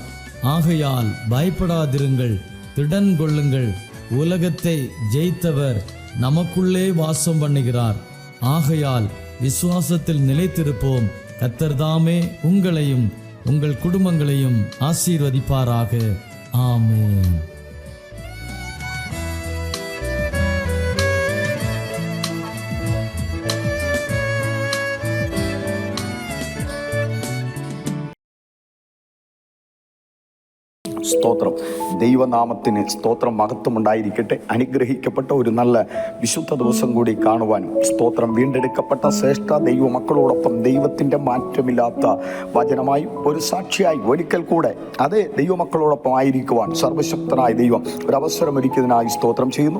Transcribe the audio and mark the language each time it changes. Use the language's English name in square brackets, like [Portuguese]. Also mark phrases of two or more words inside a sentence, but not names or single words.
[Tamil] ஆகையால் பயப்படாதிருங்கள், திடன் கொள்ளுங்கள். உலகத்தை ஜெயித்தவர் நமக்குள்ளே வாசம் பண்ணுகிறார். ஆகையால் விசுவாசத்தில் நிலைத்திருப்போம். கர்த்தர் தாமே உங்களையும் உங்கள் குடும்பங்களையும் ஆசீர்வதிப்பாராக. ஆமென். [Malayalam] സ്തോത്രം. ദൈവനാമത്തിന് സ്തോത്രം, മഹത്വം ഉണ്ടായിരിക്കട്ടെ. അനുഗ്രഹിക്കപ്പെട്ട ഒരു നല്ല വിശുദ്ധ ദിവസം കൂടി കാണുവാനും സ്തോത്രം, വീണ്ടെടുക്കപ്പെട്ട ശ്രേഷ്ഠ ദൈവമക്കളോടൊപ്പം ദൈവത്തിൻ്റെ മാറ്റമില്ലാത്ത വചനമായി ഒരു സാക്ഷിയായി ഒരിക്കൽ കൂടെ അതേ ദൈവമക്കളോടൊപ്പം ആയിരിക്കുവാൻ സർവശക്തനായ ദൈവം ഒരവസരമൊരുക്കിയതിനായി സ്തോത്രം ചെയ്യുന്നു.